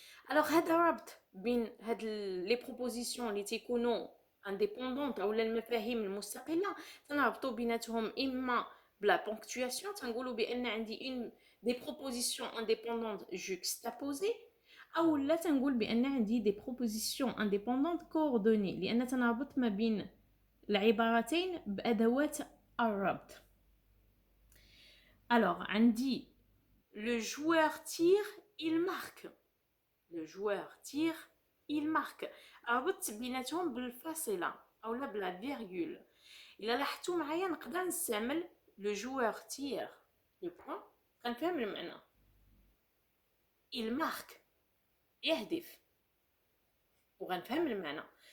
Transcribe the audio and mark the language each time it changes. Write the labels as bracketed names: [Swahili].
[Arabic] الوغ هذا ربط بين هاد لي بروبوزيسيون اللي تيكونوا انديبوندونت او المفاهيم المستقله تنربطوا بيناتهم اما بلا بونكتواسيون، تنقولوا بان عندي اون دي بروبوزيسيون انديبوندونت جوكستابوزي، او لا تنقول بان عندي دي بروبوزيسيون انديبوندونت كوردوني، لان تنربط ما بين العبارتين بأدوات الربط. [French] Alors, عندي le joueur tire, il marque. Le joueur tire, il marque. [Arabic] ربطت بيناتهم بالفاصلة أو لا بلا فيرغول. إلا لاحظتوا معايا نقدر نستعمل [French] le joueur tire le point [Arabic] غنفهم المعنى. [French] il marque [Arabic] يهدف وغنفهم المعنى.